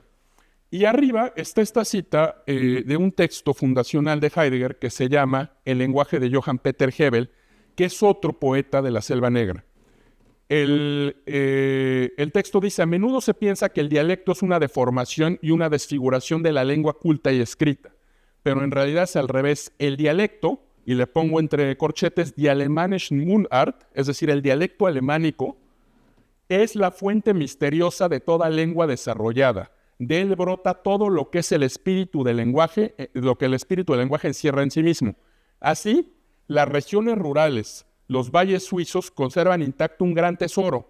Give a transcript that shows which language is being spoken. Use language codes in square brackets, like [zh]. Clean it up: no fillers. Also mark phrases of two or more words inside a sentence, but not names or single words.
[es] Y arriba está esta cita de un texto fundacional de Heidegger que se llama El lenguaje de Johann Peter Hebel, que es otro poeta de la Selva Negra. El texto dice, a menudo se piensa que el dialecto es una deformación y una desfiguración de la lengua culta y escrita, pero en realidad es al revés. El dialecto, y le pongo entre corchetes, [de] die alemannischen Mundart, [es] es decir, el dialecto alemánico, es la fuente misteriosa de toda lengua desarrollada. De él brota todo lo que es el espíritu del lenguaje, lo que el espíritu del lenguaje encierra en sí mismo. Así, las regiones rurales, los valles suizos conservan intacto un gran tesoro.